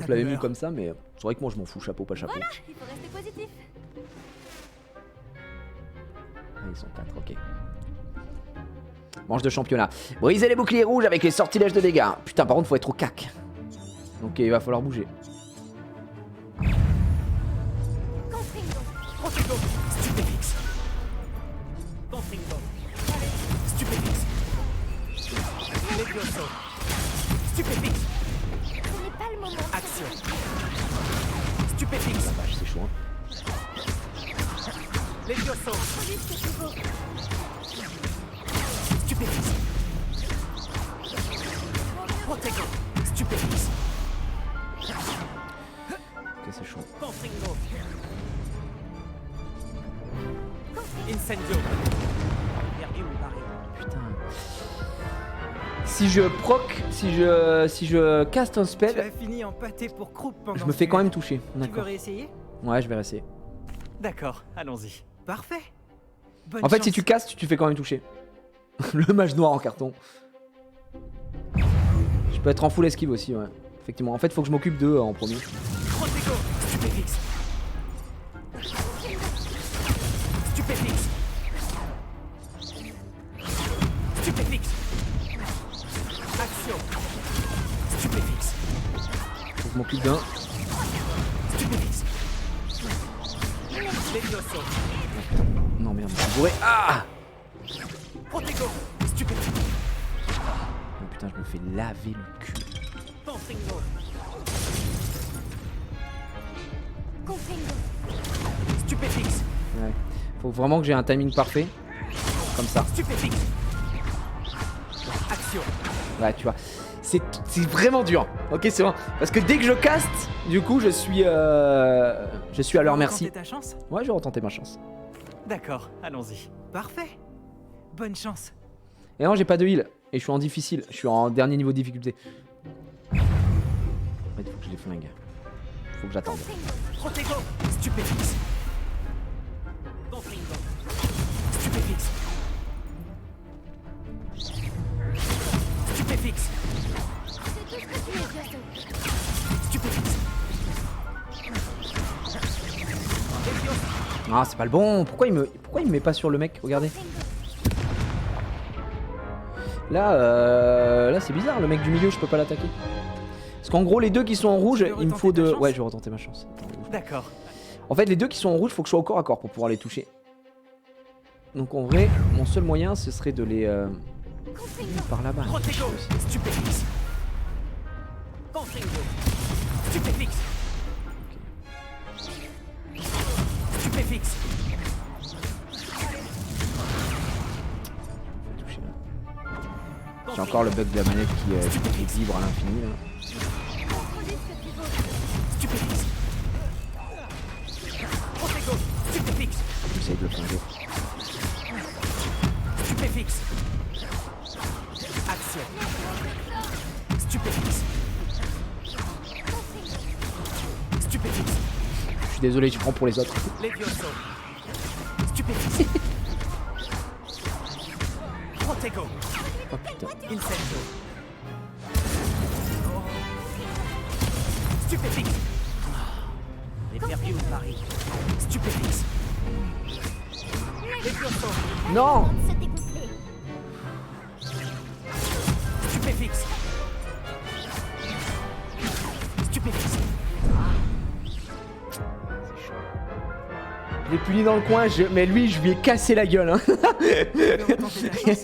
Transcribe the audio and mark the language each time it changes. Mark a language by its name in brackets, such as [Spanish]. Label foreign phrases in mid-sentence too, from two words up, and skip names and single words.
[French] Je l'avais mis douleur. comme ça, mais c'est vrai que moi je m'en fous, chapeau, pas chapeau. Il faut rester positif. Ah, ils sont 4, ok. Manche de championnat. Briser les boucliers rouges avec les sortilèges de dégâts. Putain, par contre, faut être au cac. Donc il va falloir bouger. Confringo. Protego. Stupéfix. Confringo. Stupéfix. Levioso. Stupéfix. Ce n'est pas le moment. Action. Stupéfix. Vache, c'est chaud, hein. Levioso. Produis ce que tu veux. Stupéfix. Protego. Stupéfix. Ok, c'est chaud. Confringo. Incendio. Perdu mon pari. Putain. Si je proc, si je caste un Tu as spell, fini en pâté pour croupe pendant je me ce fais quand duel. même toucher. Tu veux D'accord. réessayer? Ouais, je vais rester. D'accord, allons-y. Parfait. Bonne En fait, chance. si tu castes, tu fais quand même toucher. Le mage noir en carton. Je peux être en full esquive aussi, ouais. Effectivement. En fait, faut que je m'occupe d'eux en premier. Protego. Stupéfix. Stupéfix. Stupéfix. Action. Stupéfix. Faut que je m'occupe d'un. Stupéfix. Levioso. Non, merde, je suis bourré. Ah! Protego. Stupéfix. Oh putain, je me fais laver le cul. Confringo. Confringo. Stupéfix. Ouais. Faut vraiment que j'ai un timing parfait. Comme ça. Stupéfix. Action. Ouais, tu vois. C'est vraiment dur. Ok, c'est vrai. Parce que dès que je caste, du coup, je suis à leur merci. Tenter ta chance? Ouais, je vais retenter ma chance. D'accord, allons-y. Parfait. Bonne chance. Et non, j'ai pas de heal. Et je suis en difficile. Je suis en dernier niveau de difficulté. En fait, il faut que je les flingue. Faut que j'attende. Protego. Stupéfix. Confringo. Stupéfix. Stupéfix. C'est tout ce que tu es, Bioso. Stupéfix. Levioso. Ah, c'est pas le bon. Pourquoi il me met pas sur le mec? Regardez. Confringo. Là c'est bizarre. Le mec du milieu, je peux pas l'attaquer. Parce qu'en gros, les deux qui sont en rouge, Tu veux il me retenter faut ta de. chance? Ouais, je vais retenter ma chance. Attends, bouge pas. D'accord. En fait, les deux qui sont en rouge, faut que je sois au corps à corps pour pouvoir les toucher. Donc en vrai, mon seul moyen, ce serait de les Confringo. par là-bas. Protego. Stupéfix. Confringo. Stupéfix. Stupéfix. Toucher, là. J'ai encore le bug de la manette qui vibre à l'infini là. Produis ce que tu veux. Stupéfix. Protego. Stupéfix. J'essaye de le flinguer. Stupéfix. Action. Stupéfix. Stupéfix. Je suis désolé, je prends pour les autres. Levioso. Stupéfix. Protego. Oh putain. Incendio. Stupéfix. J'ai perdu mon pari. Stupéfix. Levioso. Non! Monde se dégonfler. Stupéfix. Stupéfix. Je l'ai puni dans le coin, mais lui, je lui ai cassé la gueule. Hein. Tu veux retenter ta chance?